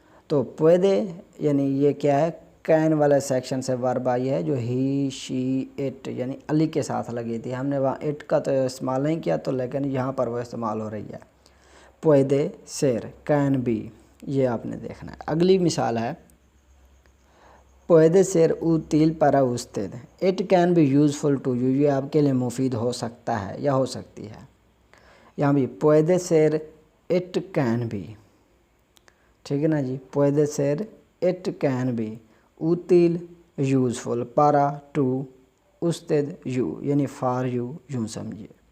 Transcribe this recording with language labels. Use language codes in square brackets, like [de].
[hi] तो puede यानी ये क्या है, कैन वाला सेक्शन से वर्ब आई है जो ही शी इट यानी अली के साथ लगी थी। हमने वहाँ इट का तो इस्तेमाल नहीं किया, तो लेकिन यहाँ पर वो इस्तेमाल हो रही है। [es] puede ser [hi] कैन बी, ये आपने देखना है। अगली मिसाल है [es] puede ser útil para usted। [en] it can be useful to you, [hi] ये आपके लिए मुफीद हो सकता है या हो सकती है। यहाँ भी [es] puede ser [en] it can be, [hi] ठीक है ना जी। [es] puede ser [en] it can be, útil useful, para to, usted you [hi] यानी [en] for you, [hi] यूँ समझिए।